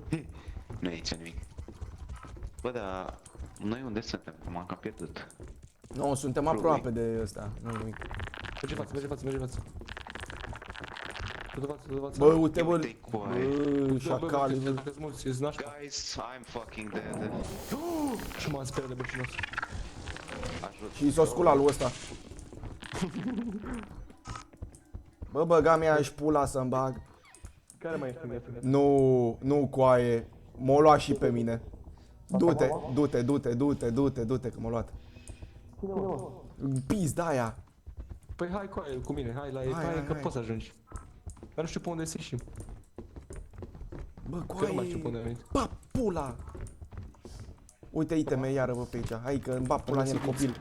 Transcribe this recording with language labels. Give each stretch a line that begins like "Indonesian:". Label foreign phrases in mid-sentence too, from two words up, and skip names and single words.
Romanian: Nu e aici nimic. Bă, dar noi unde suntem? Că m-am cam pierdut. Nu, suntem aproape de ăsta. Nu nimic. Merge față, merge față, merge față. Du-te față, du-te față. Bă, uite, bă. Uite-i cu aia. Bă, șacali, bă. Că-s mulți, ești nașpa.
English: Guys, I'm fucking dead.
Romanian: Și m-am speriat de băcinos. Ajut. Și s-o scula lui ăsta. Bă, băga mea și pula să-mi bag. Care mai ești în viață? Nu, nu coaie. M-a luat și pe mine. Du-te, du-te, du-te, du-te, du-te, du-te, că m-a luat. Pizda aia. Păi hai cu mine, hai la Hai, etaie că hai. poți să ajungi. Dar nu știu pe unde să ieșim. Bă, Că nu mai știu pe coaie. unde venit. Bă, pula. Uite iteme iară, bă, pe aici. Hai că îmi bag pula în el copil.